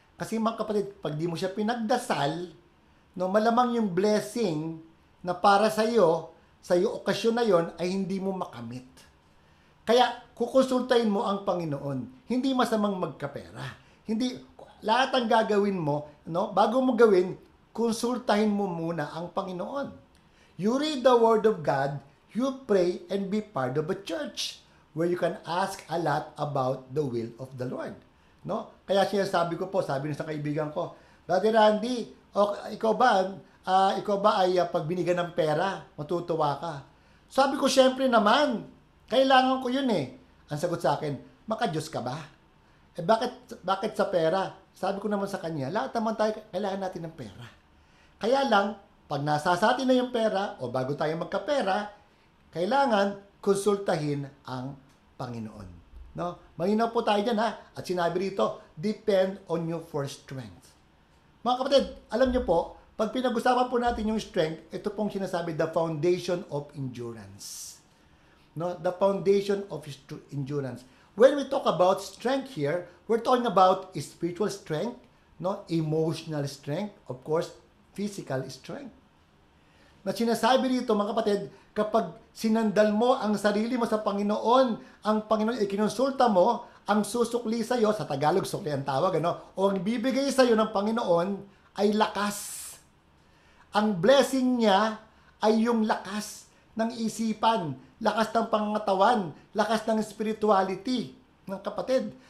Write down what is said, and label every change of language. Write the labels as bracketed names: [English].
[Filipino] Kasi mga kapatid, pag di mo siya pinagdasal, no, malamang yung blessing na para sa iyo okasyon na yon ay hindi mo makamit. Kaya kukonsultahin mo ang Panginoon. Hindi masamang magkapera. Hindi lahat ng gagawin mo, no, bago mo gawin, konsultahin mo muna ang Panginoon. [English] You read the word of God, you pray and be part of a church where you can ask a lot about the will of the Lord. No? [Filipino] Kaya sinasabi ko po, sabi ng sa kaibigan ko, Brother Randy, ikaw ba ay pag binigyan ng pera, matutuwa ka? Sabi ko, syempre naman, kailangan ko yun eh. Ang sagot sa akin, maka-Diyos ka ba? Bakit sa pera? Sabi ko naman sa kanya, lahat naman tayo, kailangan natin ng pera. Kaya lang, pag nasa sa atin na yung pera, o bago tayo magkapera, kailangan konsultahin ang Panginoon. No? Malinaw po tayo dyan ha. At sinabi rito, [English] depend on you for strength. [Filipino] Mga kapatid, alam nyo po, pag pinag-usapan po natin yung strength, ito pong sinasabi, [English] the foundation of endurance. [Filipino] No? [English] The foundation of endurance. When we talk about strength here, we're talking about spiritual strength, no? Emotional strength, of course, physical strength. [Filipino] Na sinasabi rito, mga kapatid, kapag sinandal mo ang sarili mo sa Panginoon, ang Panginoon ikinonsulta mo, ang susukli sa iyo, sa Tagalog sukli ang tawag, ano? O ang bibigay sa iyo ng Panginoon ay lakas. Ang blessing niya ay yung lakas ng isipan, lakas ng pangangatawan, lakas ng spirituality ng kapatid.